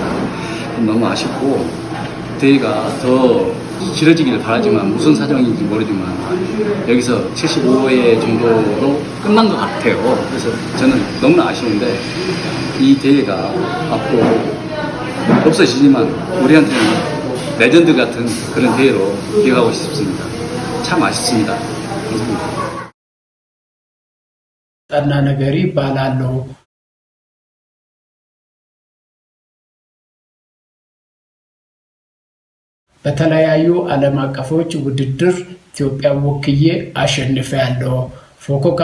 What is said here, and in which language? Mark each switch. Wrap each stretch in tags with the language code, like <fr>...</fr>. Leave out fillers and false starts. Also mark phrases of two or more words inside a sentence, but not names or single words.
<ko>너무 아쉽고 대회가 더 길어지기를 바라지만 무슨 사정인지 모르지만 여기서 75회 정도로 끝난 것 같아요. 그래서 저는 너무나 아쉬운데 이 대회가 앞으로 없어지지만 우리한테는 레전드 같은 그런 대회로 기억하고 싶습니다. 참 아쉽습니다. 감사합니다.</ko> <am>ጠና ነገሪ ይባላሉ። በተለያዩ ዓለም አቀፎች ውድድር ኢትዮጵያ ወክዬ አሸንፌያለሁ። ፉኩኦካ</am>